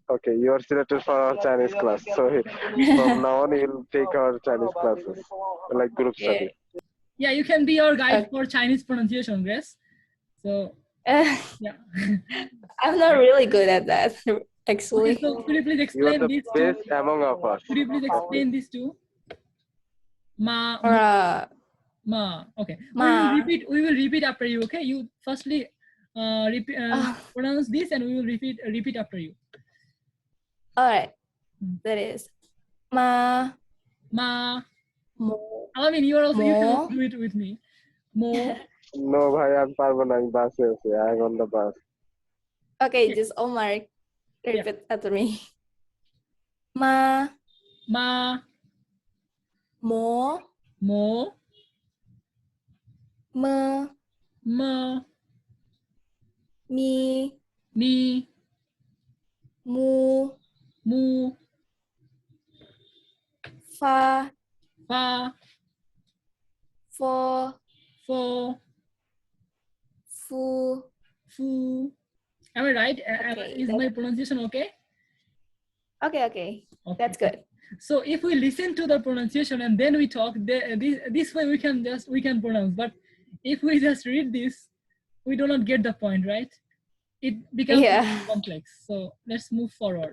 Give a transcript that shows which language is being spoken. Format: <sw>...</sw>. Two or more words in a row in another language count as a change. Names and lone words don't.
<en>Okay, you are selected for our Chinese class. So from now on, you'll take our Chinese classes, like group Yeah. study. Yeah, you can be our guide Okay. for Chinese pronunciation, Grace. So yeah. I'm not really good at that, Okay, actually. so could you please You are explain the this to? best among of us. Could you please explain this to? Ma. Ma. Okay. Ma. We will repeat after you. Okay. You firstly repeat, pronounce this, and we will repeat after you. All right. That is ma. Ma. Mo. I mean, you are also you can Mo. also do it with me. Mo. No, bhai, I'm</en> <bn>পারবো না.</bn> <en>I'm bus. I'm on the bus. Okay, just Omar, repeat after me. Ma. Ma. Mo. Mo. Me. Ma. Mi. Ni. Mu. Mu. Fa. Fa. Fo. Fo. Fu. Fu. Am I right? Okay, Is my pronunciation okay? Okay. That's good. So if we listen to the pronunciation and then we talk, this way we can pronounce. But if we just read this, we do not get the point, right? It becomes complex. So let's move forward.</en>